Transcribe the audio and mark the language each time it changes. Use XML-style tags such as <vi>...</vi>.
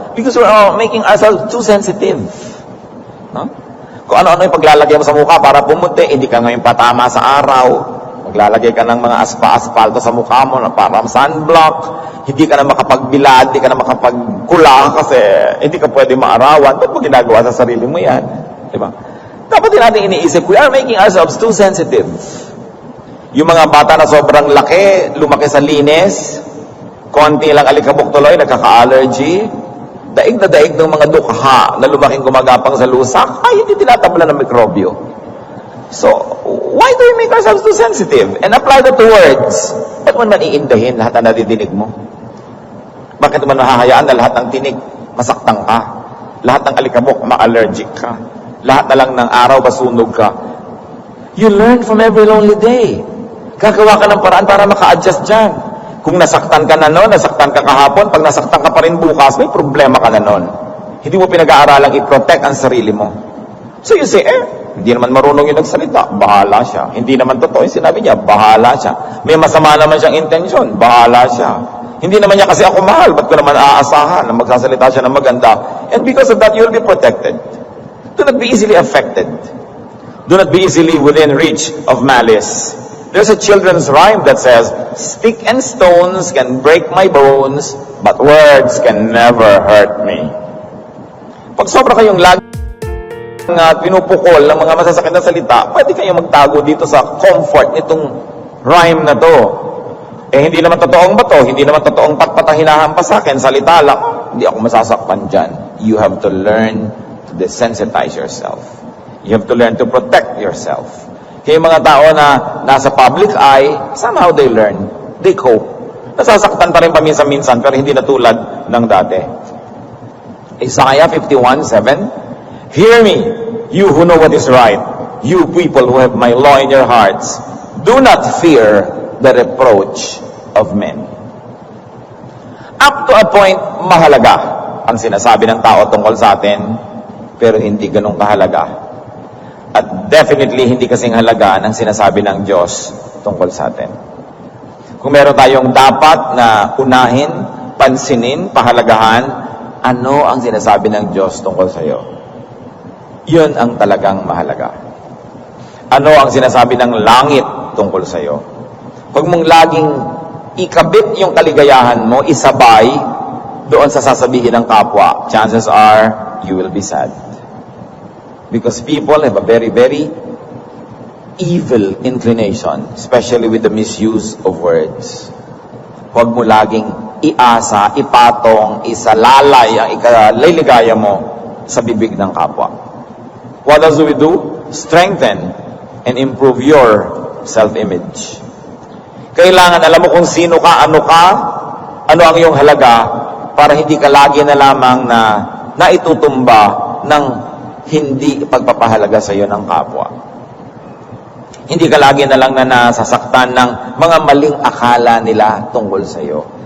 <en>Because we're making ourselves too sensitive. No?</en> <tl>Kung ano-ano yung paglalagay mo sa mukha para pumuti, hindi ka ngayon patama sa araw. Maglalagay ka ng mga aspa-aspalto sa mukha mo na parang sunblock. Hindi ka na makapagbilad, hindi ka na makapagkula kasi hindi ka pwede maarawan. Ba't mo ginagawa sa sarili mo yan? Diba? Dapat din natin iniisip,</tl> <en>we are making ourselves too sensitive.</en> <tl>Yung mga bata na sobrang laki, lumaki sa linis, konti lang alikabok tuloy, nagkaka-allergy, daig na daig ng mga dukha na lumaking gumagapang sa lusak, ay hindi tinatabla ng mikrobyo.</tl> <en>So, why do we make ourselves too sensitive? And apply that to words.</en> <tl>Ba't man iindahin lahat na nadidinig mo? Bakit man mahahayaan na lahat ng tinig, masaktan ka? Lahat ng alikabok, ma-allergic ka? Lahat na lang ng araw, basunog ka?</tl> <en>You learn from every lonely day.</en> <tl>Gagawa ka ng paraan para maka-adjust dyan. Kung nasaktan ka na noon, nasaktan ka kahapon, pag nasaktan ka pa rin bukas, may problema ka na noon. Hindi mo pinag-aaralang i-protect ang sarili mo.</tl> <en>So you say,</en> <tl>hindi naman marunong yung nagsalita, bahala siya. Hindi naman totoo yung sinabi niya, bahala siya. May masama naman siyang intensyon, bahala siya. Hindi naman niya kasi ako mahal, ba't ko naman aasahan na magsasalita siya ng maganda?</tl> <en>And because of that, you'll be protected. Do not be easily affected. Do not be easily within reach of malice. There's a children's rhyme that says, stick and stones can break my bones, but words can never hurt me.</en> <tl>Pag sobra kayong lagi pinupukol ng mga masasakit na salita, pwede kayong magtago dito sa comfort nitong rhyme na to. Hindi naman totoong bato, hindi naman totoong patpat ang hinahampas sa akin, salita lang, hindi ako masasakpan dyan.</tl> <en>You have to learn to desensitize yourself. You have to learn to protect yourself.</en> <tl>Kaya yung mga tao na nasa</tl> <en>public eye, somehow they learn. They cope.</en> <tl>Nasasaktan pa rin paminsan-minsan, pero hindi na tulad ng dati.</tl> <en>Isaiah 51:7, hear me, you who know what is right, you people who have my law in your hearts. Do not fear the reproach of men. Up to a point,</en> <tl>mahalaga ang sinasabi ng tao tungkol sa atin, pero hindi ganun kahalaga. At definitely, hindi kasing halaga ng sinasabi ng Diyos tungkol sa atin. Kung meron tayong dapat na unahin, pansinin, pahalagahan, ano ang sinasabi ng Diyos tungkol sa iyo? Yun ang talagang mahalaga. Ano ang sinasabi ng langit tungkol sa iyo? Huwag mong laging ikabit yung kaligayahan mo, isabay doon sa sasabihin ng kapwa.</tl> <en>Chances are, you will be sad. Because people have a very, very evil inclination, especially with the misuse of words.</en> <tl>Huwag mo laging iasa, ipatong, isalalay ang ikaliligaya mo sa bibig ng kapwa.</tl> <en>What else do we do? Strengthen and improve your self-image.</en> <tl>Kailangan alam mo kung sino ka, ano ang iyong halaga, para hindi ka lagi na lamang na naitutumba ng hindi pagpapahalaga sa iyo ng kapwa. Hindi ka lagi na lang na nasasaktan ng mga maling akala nila tungkol sa iyo.</tl>